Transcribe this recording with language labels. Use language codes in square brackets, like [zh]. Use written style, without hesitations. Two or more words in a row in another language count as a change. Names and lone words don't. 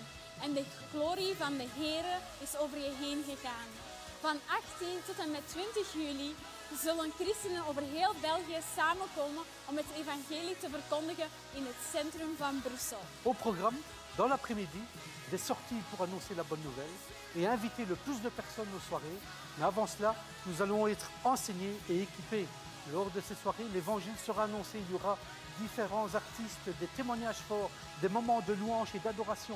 [nl] En de glorie van de Heere is over je heen gegaan. Van 18 tot en met 20 juli zullen christenen over heel België samenkomen om het evangelie te verkondigen in het centrum van Brussel. [fr] Au programme, dans l'après-midi, des sorties pour annoncer la bonne nouvelle et inviter le plus de personnes aux soirées. Mais avant cela, nous allons être enseignés et équipés. Lors de ces soirées, l'évangile sera annoncé. Il y aura différents artistes, des témoignages forts, des moments de louange et d'adoration.